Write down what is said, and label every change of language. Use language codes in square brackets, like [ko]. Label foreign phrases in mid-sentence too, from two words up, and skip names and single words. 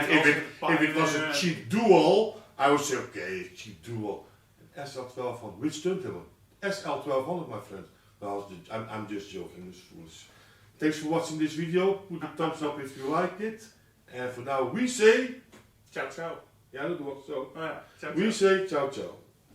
[en] If it was a cheap dual, I would say, okay, cheap dual. An SL1200, which turntable? SL1200, my friend. Well, I'm just joking, it's foolish. Thanks for watching this video. Put a thumbs up if you like it. And for now, we say... [it] Ciao, ciao. [nl] Ja, dat wordt zo. Oh, ja. [it] Ciao, [en] We [it] ciao. [en] say [it] ciao ciao.